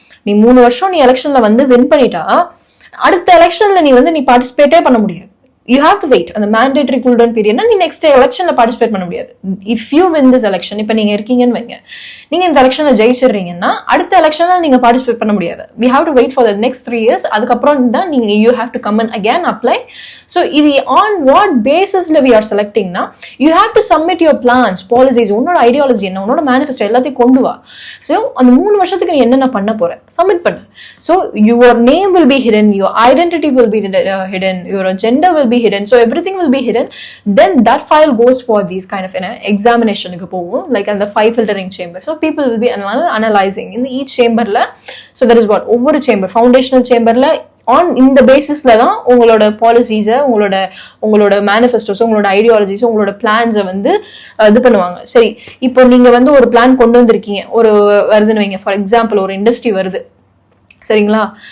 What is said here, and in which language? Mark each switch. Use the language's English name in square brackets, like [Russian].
[Tamil] நீ 3 வருஷம் நீ எலெக்ஷன்ல வந்து வின் பண்ணிட்டா அடுத்த எலெக்ஷன்ல நீ பார்ட்டிசிபேட்டே பண்ண முடியாது. [English] You have to wait. [Tamil] அந்த [English] mandatory cool down period [Tamil] நீ நெக்ஸ்ட் எலெக்ஷன்ல பார்ட்டிசிபேட் பண்ண முடியாது. [English] if you win this election, [Tamil] இப்போ நீங்க இருக்கீங்கன்னு வைங்க, நீங்க இந்த எலெக்ஷன்ல ஜெயிச்சிடுறீங்கன்னா அடுத்த எலெக்ஷன்ல நீங்க பார்ட்டிசிபேட் பண்ண முடியாது. [English] we have to wait for the next 3 years. [Tamil] அதுக்கப்புறம் தான் நீங்க [English] you have to come and again apply. So இது on what basisல we are selecting னா you have to submit your plans, policies, [Tamil] உன்னோட ஐடியாலஜி என்ன, உன்னோட மேனிஃபெஸ்டோ எல்லாத்தையும் கொண்டு வா. ஸோ அந்த 3 வருஷத்துக்கு நீ என்னென்ன பண்ண போற சப்மிட் பண்ணு. [English] So your name will be hidden, your identity will be hidden, your gender will be hidden, so everything will be hidden. Then that file goes for these kind of examination [Tamil] க்கு போகும், [English] like அந்த 5 filtering chamber. So people will be analyzing in each chamberல. So that is what [Tamil] ஒவ்வொரு chamber foundational chamberல on இந்த பேசிஸ்ல தான் உங்களோட பாலிசிஸை, உங்களோட manifestos, உங்களோட ஐடியாலஜிஸ், உங்களோட பிளான்ஸை வந்து இது பண்ணுவாங்க. சரி, இப்போ நீங்க வந்து ஒரு பிளான் கொண்டு வந்திருக்கீங்க, ஒரு வருதுன்னு வைங்க, ஃபார் எக்ஸாம்பிள் ஒரு இண்டஸ்ட்ரி வருது. சரிங்களா?